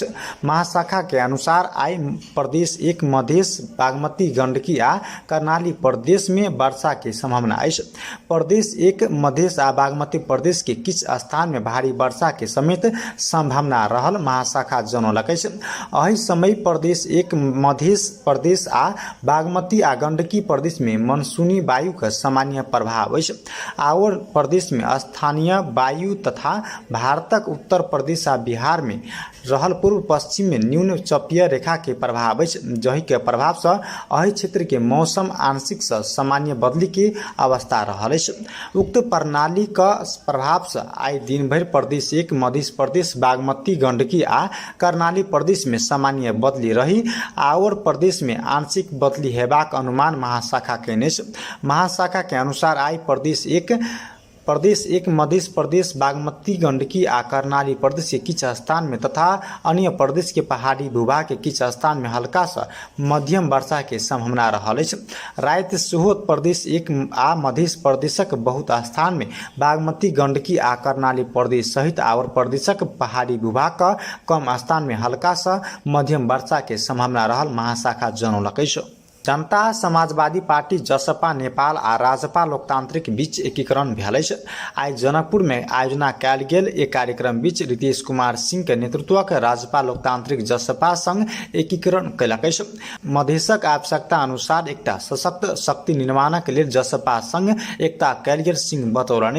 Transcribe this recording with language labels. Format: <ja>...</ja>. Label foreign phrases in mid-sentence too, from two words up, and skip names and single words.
<mai>महाशाखा के अनुसार आई प्रदेश 1 मधेश बागमती गंडकी आ कर्णाली प्रदेश में वर्षा की संभावना अछि। प्रदेश 1 मधेश आ बागमती प्रदेश के किछ स्थान में भारी वर्षा के समेत संभावना रहल महाशाखा जनौलक अछि। एहि समय प्रदेश 1 मधेश प्रदेश आ बागमती आ गंडकी प्रदेश में मानसूनी वायु का सामान्य प्रभाव अछि। और प्रदेश में स्थानीय वायु तथा भारतक उत्तर प्रदेश आ बिहार में रहल पूर्व पश्चिम में न्यून चपीय रेखा के प्रभाव अछि। जहि के प्रभाव से एहि क्षेत्र के मौसम आंशिक से सामान्य बदली की अवस्था रहल अछि। उक्त प्रणाली का प्रभाव से आई दिन भर प्रदेश 1 मध्य प्रदेश बागमती गंडकी आ कर्णाली प्रदेश में सामान्य बदली रही और प्रदेश में आंशिक बदली हेबाक अनुमान महाशाखा केने अछि। महाशाखा के अनुसार आई प्रदेश 1 मध्य प्रदेश बागमती गंडकी आ कर्णाली प्रदेश के किछ स्थान में तथा अन्य प्रदेश के पहाड़ी भूभाग के किछ स्थान में हल्का सा मध्यम वर्षा के संभावना रहल अछि। रात सेहो प्रदेश 1 आ मध्य प्रदेशक बहुत स्थान में बागमती गंडकी आ कर्णाली प्रदेश सहित और प्रदेशक पहाड़ी भूभाग का कम स्थान में हल्का सा मध्यम वर्षा के संभावना रहल महाशाखा जनौलक अछि। जनता समाजवादी पार्टी जसपा नेपाल आ राजपा लोकतांत्रिक बीच एकीकरण भेल अछि। आई जनकपुर में आयोजना कयल गेल एक कार्यक्रम बीच रितेश कुमार सिंह के नेतृत्वक राजपा लोकतांत्रिक जसपा संग एकीकरण कयलक अछि। मधेशक आवश्यकता अनुसार एकटा सशक्त शक्ति निर्माणक लेल जसपा संग एकता कयल गेल सिंह बतौलनि।</mai>